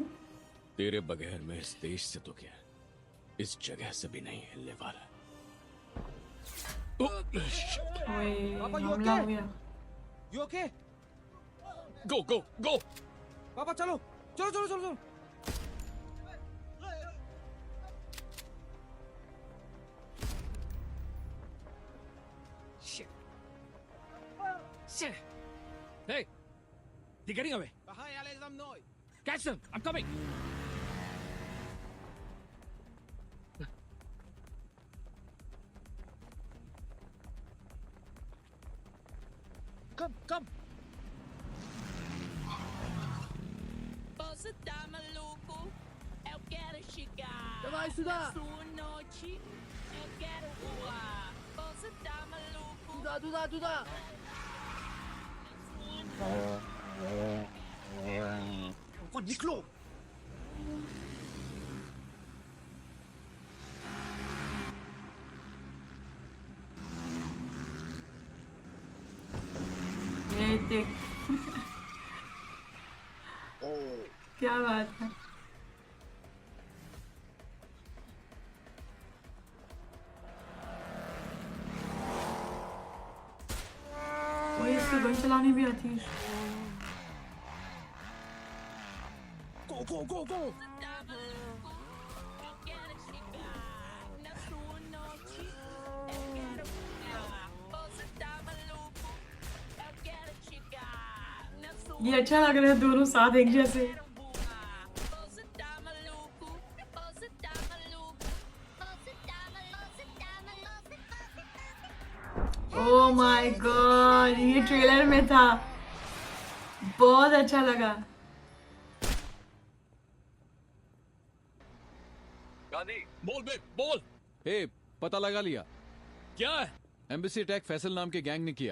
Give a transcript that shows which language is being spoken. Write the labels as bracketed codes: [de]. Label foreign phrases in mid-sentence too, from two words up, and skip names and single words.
[hi] तेरे बगैर मैं इस देश से तो क्या, इस जगह से भी नहीं हिलने वाला. ओए, पापा, you हमला okay? हो गया. [en] You okay? go go go [hi] पापा चलो चलो चलो चलो चलो [en] Hey, they're getting away. Catch them! I'm coming. come [pt] Posso tá maluco? Eu quero chegar. vai estudar Sua noite, eu quero voar. Posso tá maluco? [hi] Duda निकलो ये देख क्या बात है। वही इसको गन चलानी भी आती है। go [pt] Tá maluco? Eu quero chegar. Na sua noite, eu quero voar. Posso tá maluco? Eu quero chegar. Na sua [hi] ये अच्छा लग रहा है दोनों साथ एक जैसे। [pt] Posso tá maluco? Posso tá maluco? Posso tá maluco? [en] oh my god, [hi] ये ट्रेलर में था, बहुत अच्छा लगा। गांधी बोल बे बोल हे, पता लगा लिया? क्या है? [en] embassy attack [hi] फैसल नाम के गैंग ने किया।